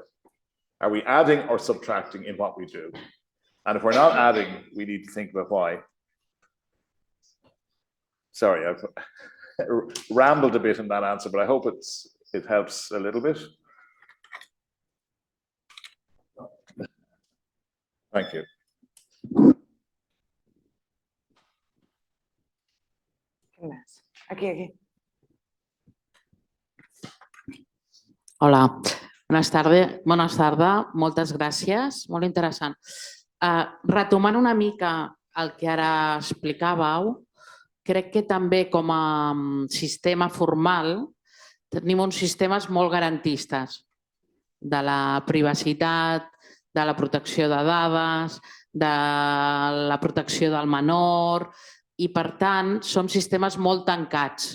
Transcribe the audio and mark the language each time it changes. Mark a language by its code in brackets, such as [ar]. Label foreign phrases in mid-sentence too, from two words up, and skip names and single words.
[en] Are we adding or subtracting in what we do? And if we're not adding, we need to think about why. Sorry, I've rambled a bit in that answer, but I hope it helps a little bit. Thank you. [ca] Aquí. [es] Hola, buenas tardes, [ca] moltes gràcies, molt interessant. Retomant una mica el que ara explicàveu, crec que també com a sistema formal tenim uns sistemes molt garantistes de la privacitat, de la protecció de dades, de la protecció del menor, i per tant són sistemes molt tancats.